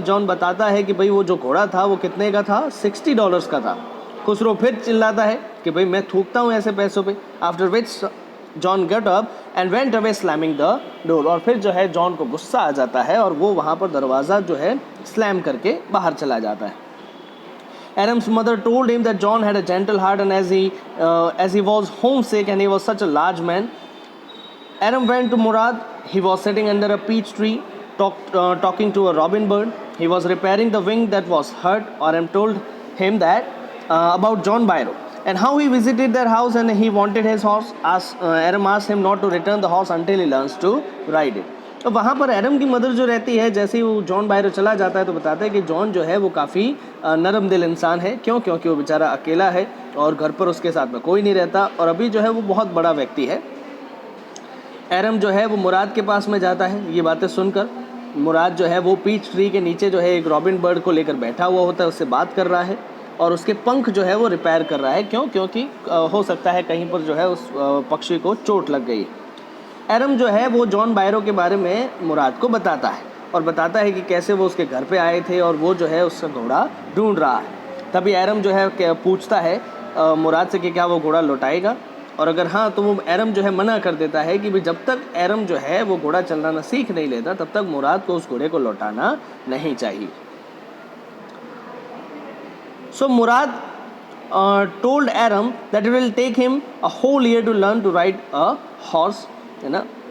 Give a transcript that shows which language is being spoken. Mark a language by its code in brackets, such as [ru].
[hi] John बताता है कि भाई वो जो घोड़ा था वो कितने का था, $60 का था। खुसरो फिर चिल्लाता है कि भाई मैं थूकता हूँ ऐसे पैसों पे। [en] After which John get up and went away slamming the door. [hi] और फिर जो है जॉन को गुस्सा आ जाता है और वो वहाँ पर दरवाज़ा जो है स्लैम करके बाहर चला जाता है। [en] Aram's mother told him that John had a gentle heart and as he was homesick and he was such a large man. Aram went to Murad. He was sitting under a peach tree talking to a robin bird. He was repairing the wing that was hurt. Aram told him that about John Byro and how he visited their house and he wanted his horse. Aram asked him not to return the horse until he learns to ride it. [hi] तो वहाँ पर Adam की mother जो रहती है, जैसे ही वो John बायरो चला जाता है तो बताते हैं कि जॉन जो है वो काफ़ी नरम दिल इंसान है। क्यों? क्योंकि वो बेचारा अकेला है और घर पर उसके साथ में कोई नहीं रहता, और अभी जो है वो बहुत बड़ा व्यक्ति है। एडम जो है वो मुराद के पास में जाता है। ये बातें सुनकर मुराद जो है वो पीच ट्री के नीचे जो है एक रॉबिन बर्ड को लेकर बैठा हुआ होता है, उससे बात कर रहा है और उसके पंख जो है वो रिपेयर कर रहा है। क्यों? क्योंकि हो सकता है कहीं पर जो है उस पक्षी को चोट लग गई। एडम जो है वो जॉन बायरो के बारे में मुराद को बताता है और बताता है कि कैसे वो उसके घर पे आए थे और वो जो है उसका घोड़ा ढूंढ रहा है। तभी एडम जो है पूछता है मुराद से कि क्या वो घोड़ा लौटाएगा, और अगर हाँ तो वो एडम जो है मना कर देता है कि भाई जब तक एडम जो है वो घोड़ा चलाना सीख नहीं लेता तब तक मुराद को उस घोड़े को लौटाना नहीं चाहिए। [en] so Murad told Aram that it will take him a whole year to learn to ride a horse, [hi] है ना।